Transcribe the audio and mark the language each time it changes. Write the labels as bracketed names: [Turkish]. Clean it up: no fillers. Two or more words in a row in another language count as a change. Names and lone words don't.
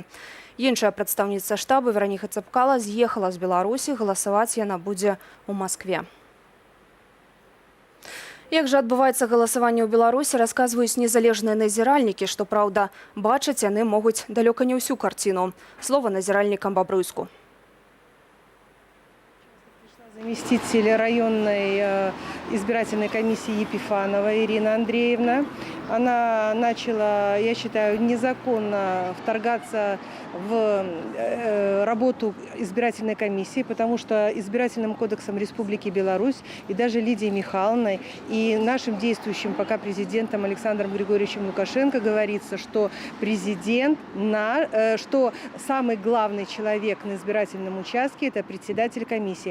[Belarusian] Іншая прадстаўніца штабу Вераніка Цапкала з'ехала з Беларусі, галасаваць яна будзе ў Маскве. Як жа адбываецца галасаванне ў Беларусі, расказваюць незалежныя назіральнікі, што, праўда, бачаць яны могуць далёка не ўсю карціну. Слова назіральнікам Бабруйску. [Russian] Заместитель районной избирательной комиссии Епифанова Ирина Андреевна. Она начала, я считаю, незаконно вторгаться в работу избирательной комиссии, потому что избирательным кодексом Республики Беларусь и даже Лидией Михайловной и нашим действующим пока президентом Александром Григорьевичем Лукашенко говорится, что президент, что самый главный человек на избирательном участке – это председатель комиссии.